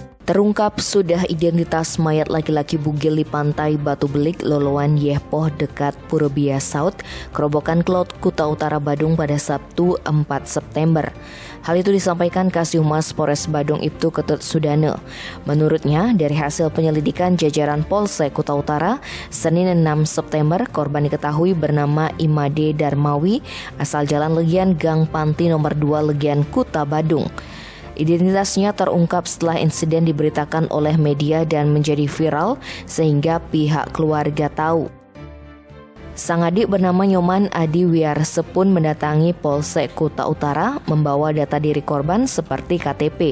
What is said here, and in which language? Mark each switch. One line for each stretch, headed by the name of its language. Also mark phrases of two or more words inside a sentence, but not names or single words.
Indonesian: Terungkap sudah identitas mayat laki-laki bugil di pantai Batu Belik, Loloan Yehpoh dekat Purabia South, Kerobokan Klot, Kuta Utara, Badung pada Sabtu 4 September. Hal itu disampaikan Kasihhumas Polres Badung Ibtu Ketut Sudane. Menurutnya, dari hasil penyelidikan jajaran Polsek Kuta Utara, Senin 6 September, korban diketahui bernama Imade Darmawi, asal Jalan Legian, Gang Panti nomor 2 Legian, Kuta Badung. Identitasnya terungkap setelah insiden diberitakan oleh media dan menjadi viral sehingga pihak keluarga tahu. Sang adik bernama Nyoman Adi Wiarse pun mendatangi Polsek Kuta Utara membawa data diri korban seperti KTP.